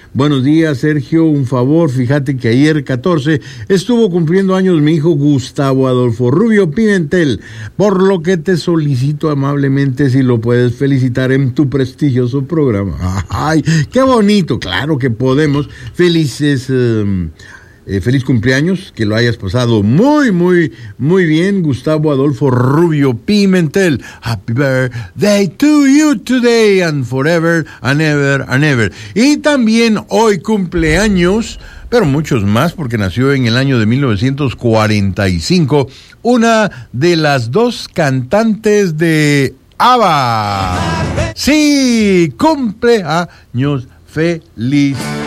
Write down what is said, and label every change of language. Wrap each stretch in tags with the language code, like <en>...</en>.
<es>Buenos días, Sergio, un favor. Fíjate que ayer 14 estuvo cumpliendo años mi hijo Gustavo Adolfo Rubio Pimentel, por lo que te solicito amablemente si lo puedes felicitar en tu prestigioso programa. ¡Ay, qué bonito! Claro que podemos. Felices... feliz cumpleaños, que lo hayas pasado muy, muy, muy bien, Gustavo Adolfo Rubio Pimentel.</es> <en>Happy birthday to you today and forever and ever and ever.</en> <es>Y también hoy cumpleaños, pero muchos más, porque nació en el año de 1945, una de las dos cantantes de ABBA. ¡Sí! ¡Cumpleaños feliz!</es>